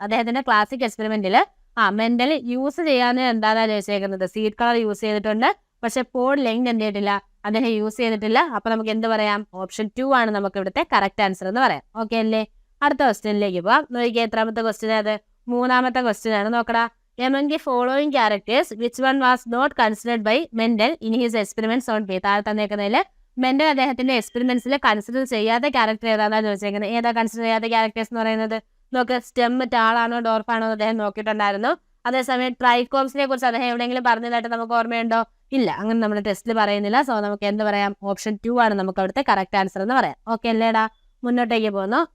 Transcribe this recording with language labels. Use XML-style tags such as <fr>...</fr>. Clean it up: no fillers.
<ml>അദ്ദേഹത്തിന്റെ classic എക്സ്പെരിമെന്റിൽ mental use ചെയ്യാന്ന് എന്താണ് ചോദിച്ചേക്കുന്നത്, സീഡ് കളർ യൂസ് ചെയ്തിട്ടുണ്ട്. പക്ഷെ പോഡ് ലെങ്ത് എന്ത് ചെയ്തിട്ടില്ല, അദ്ദേഹം യൂസ് ചെയ്തിട്ടില്ല. അപ്പൊ നമുക്ക് എന്ത് പറയാം, ഓപ്ഷൻ 2 ആണ് നമുക്ക് ഇവിടുത്തെ കറക്റ്റ് ആൻസർ എന്ന് പറയാം. ഓക്കെ അല്ലേ? അടുത്ത ക്വസ്റ്റ്യനിലേക്ക് പോവാം. നോക്കിയാൽ എത്രാമത്തെ ക്വസ്റ്റ്യൻ അത്, മൂന്നാമത്തെ ക്വസ്റ്റ്യൻ ആണ്. നോക്കടാ,</ml> <en>among the following characters which one was not considered by Mendel in his experiments on pea.</en> <ml>താഴെ തന്നേക്കുന്നതിൽ മെന്റൽ അദ്ദേഹത്തിന്റെ എക്സ്പെരിമെന്റ്സിൽ കൺസിഡർ ചെയ്യാത്ത ക്യാരക്ടർ ഏതാണെന്നാണ് ചോദിച്ചേക്കുന്നത്. ഏതാ കൺസിഡർ ചെയ്യാത്ത ക്യാരക്ടേഴ്സ് എന്ന് പറയുന്നത്? നോക്ക്, സ്റ്റെം ടാളാണോ ഡോർഫാണോ എന്ന് അദ്ദേഹം നോക്കിയിട്ടുണ്ടായിരുന്നു. അതേസമയം ട്രൈക്കോംസിനെ കുറിച്ച് അദ്ദേഹം എവിടെയെങ്കിലും പറഞ്ഞതായിട്ട് നമുക്ക് ഓർമ്മയുണ്ടോ? ഇല്ല, അങ്ങനെ നമ്മുടെ ടെസ്റ്റിൽ പറയുന്നില്ല. സോ നമുക്ക് എന്ത് പറയാം, ഓപ്ഷൻ 2 ആണ് നമുക്ക് അവിടുത്തെ കറക്റ്റ് ആൻസർ എന്ന് പറയാം. ഓക്കെ അല്ലേടാ? മുന്നോട്ടേക്ക് പോകുന്നു.</ml>